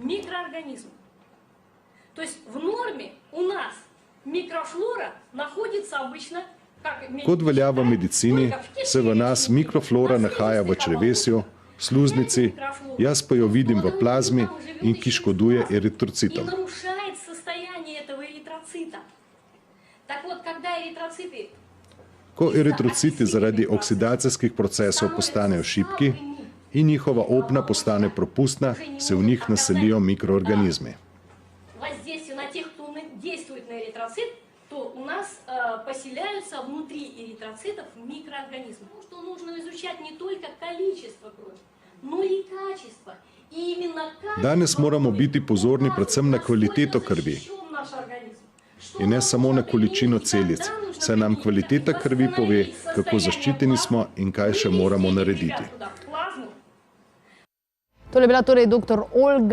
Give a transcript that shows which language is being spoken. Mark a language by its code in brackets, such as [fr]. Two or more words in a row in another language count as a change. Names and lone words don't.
[sl] Kot velja v medicini, se v nas mikroflora nahaja v črevesju, sluznici, jaz pa jo vidim v plazmi in ki škoduje eritrocitom. Ko eritrociti zaradi oksidacijskih procesov postanejo šibki in njihova opna postane propustna, se v njih naselijo mikroorganizmi. [ru] То у нас поселяются внутри эритроцитов микроорганизмы. Что нужно изучать не только количество крови, но и качество. И именно [sl] Danes moramo biti pozorni predvsem na kvaliteto krvi. In ne samo na količino celic, saj nam kvaliteta krvi pove, kako zaščiteni smo in kaj še moramo narediti. To je bila torej dr.